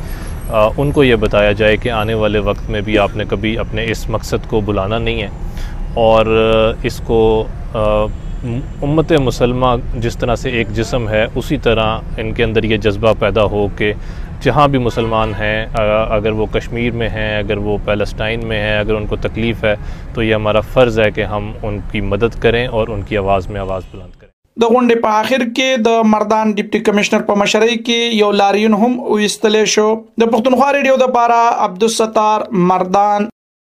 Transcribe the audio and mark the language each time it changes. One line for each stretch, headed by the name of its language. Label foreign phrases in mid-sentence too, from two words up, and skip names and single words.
Urdu: ان کو یہ بتایا جائے کہ آنے والے وقت میں بھی آپ نے کبھی اپنے اس مقصد کو بلانا نہیں ہے اور اس کو امت مسلمہ جس طرح سے ایک جسم ہے اسی طرح ان کے اندر یہ جذبہ پیدا ہو کہ جہاں بھی مسلمان ہیں اگر وہ کشمیر میں ہیں اگر وہ پیلسٹائن میں ہیں اگر ان کو تکلیف ہے تو یہ ہمارا فرض ہے کہ ہم ان کی مدد کریں اور ان کی آواز میں آواز بلند کریں.
Pashto: د غونډې په آخر کې د مردان ډیپټي کمشنر په مشرۍ کې یو لاریون هم ویستلی شو. د پښتونخوا ریډیو د پاره عبدالستار مردان.